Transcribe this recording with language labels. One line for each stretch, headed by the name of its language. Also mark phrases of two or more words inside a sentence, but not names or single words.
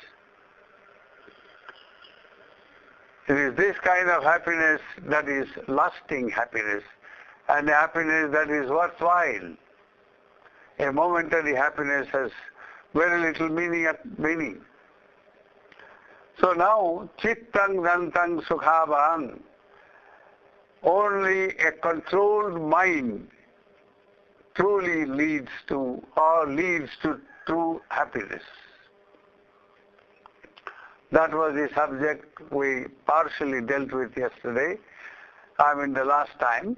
English: It is this kind of happiness that is lasting happiness, and a happiness that is worthwhile. A momentary happiness has very little meaning. So now,
Pali: chittang dantang sukhavang,
English: only a controlled mind truly leads to true happiness. That was the subject we partially dealt with yesterday, the last time.